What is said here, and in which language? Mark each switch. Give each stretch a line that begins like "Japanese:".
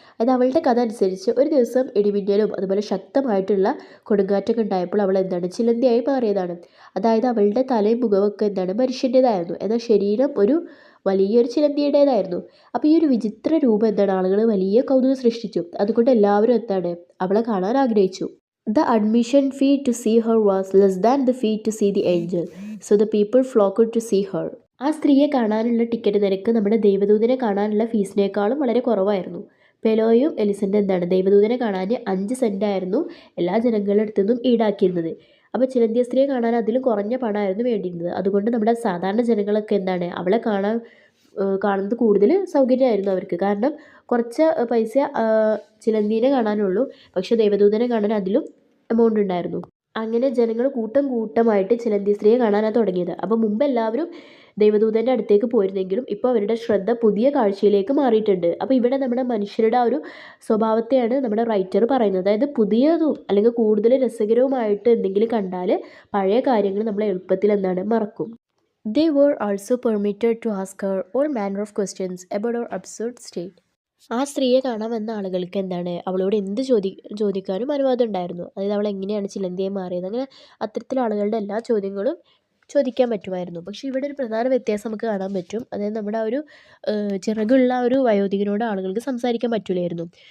Malayalam: അത് അവളുടെ കഥ അനുസരിച്ച് ഒരു ദിവസം ഇടിമിന്നലും അതുപോലെ ശക്തമായിട്ടുള്ള കൊടുങ്കാറ്റൊക്കെ ഉണ്ടായപ്പോൾ അവൾ എന്താണ് ചിലന്തിയായി മാറിയതാണ്. അതായത് അവളുടെ തലയും മുഖമൊക്കെ എന്താണ് മനുഷ്യൻ്റേതായിരുന്നു, എന്നാൽ ശരീരം ഒരു വലിയൊരു ചിലന്തിയുടേതായിരുന്നു. അപ്പോൾ ഈ ഒരു വിചിത്ര രൂപം എന്താണ് ആളുകൾ വലിയ കൗതുകം സൃഷ്ടിച്ചു. അതുകൊണ്ട് എല്ലാവരും എന്താണ് അവളെ കാണാൻ ആഗ്രഹിച്ചു.
English: The admission fee to see her was less than the fee to see the angel, so the people flocked to see her.
Malayalam: ആ സ്ത്രീയെ കാണാനുള്ള ടിക്കറ്റ് നിരക്ക് നമ്മുടെ ദൈവദൂതനെ കാണാനുള്ള ഫീസിനേക്കാളും വളരെ കുറവായിരുന്നു. പെലോയും എലിസൻ്റെ എന്താണ് ദൈവദൂതനെ കാണാൻ 5 സെൻറ്റായിരുന്നു എല്ലാ ജനങ്ങളുടെ അടുത്തു നിന്നും ഈടാക്കിയിരുന്നത്. അപ്പോൾ ചിലന്തിയ സ്ത്രീയെ കാണാൻ അതിലും കുറഞ്ഞ പണമായിരുന്നു വേണ്ടിയിരുന്നത്. അതുകൊണ്ട് നമ്മുടെ സാധാരണ ജനങ്ങളൊക്കെ എന്താണ് അവളെ കാണുന്നത് കൂടുതൽ സൗകര്യമായിരുന്നു അവർക്ക്. കാരണം കുറച്ച് പൈസ ചിലന്തീനെ കാണാനുള്ളൂ, പക്ഷെ ദൈവദൂതനെ കാണാൻ അതിലും എമൗണ്ട് ഉണ്ടായിരുന്നു. അങ്ങനെ ജനങ്ങൾ കൂട്ടം കൂട്ടമായിട്ട് ചിലന്തി സ്ത്രീയെ കാണാനാണ് തുടങ്ങിയത്. അപ്പോൾ മുമ്പ് എല്ലാവരും ദൈവദൂതൻ്റെ അടുത്തേക്ക് പോയിരുന്നെങ്കിലും ഇപ്പോൾ അവരുടെ ശ്രദ്ധ പുതിയ കാഴ്ചയിലേക്ക് മാറിയിട്ടുണ്ട്. അപ്പോൾ ഇവിടെ നമ്മുടെ മനുഷ്യരുടെ ആ ഒരു സ്വഭാവത്തെയാണ് നമ്മുടെ റൈറ്റർ പറയുന്നത്. അതായത് പുതിയതും അല്ലെങ്കിൽ കൂടുതൽ രസകരവുമായിട്ട് എന്തെങ്കിലും കണ്ടാൽ പഴയ കാര്യങ്ങൾ നമ്മൾ എളുപ്പത്തിൽ എന്താണ് മറക്കും.
English: They were also permitted to ask her all manner of questions about her absurd state.
Malayalam: ആ സ്ത്രീയെ കാണാൻ വന്ന ആളുകൾക്ക് എന്താണ് അവളോട് എന്ത് ചോദിക്കാനും അനുവാദം ഉണ്ടായിരുന്നു. അതായത് അവൾ എങ്ങനെയാണ് ചിലന്തിയായി മാറിയത്, അങ്ങനെ അത്തരത്തിലുള്ള ആളുകളുടെ എല്ലാ ചോദ്യങ്ങളും ചോദിക്കാൻ പറ്റുമായിരുന്നു. പക്ഷേ ഇവിടെ ഒരു പ്രധാന വ്യത്യാസം നമുക്ക് കാണാൻ പറ്റും. അതായത് നമ്മുടെ ആ ഒരു ചിറകുള്ള ആ ഒരു വയോധികനോട് ആളുകൾക്ക് സംസാരിക്കാൻ പറ്റില്ലായിരുന്നു.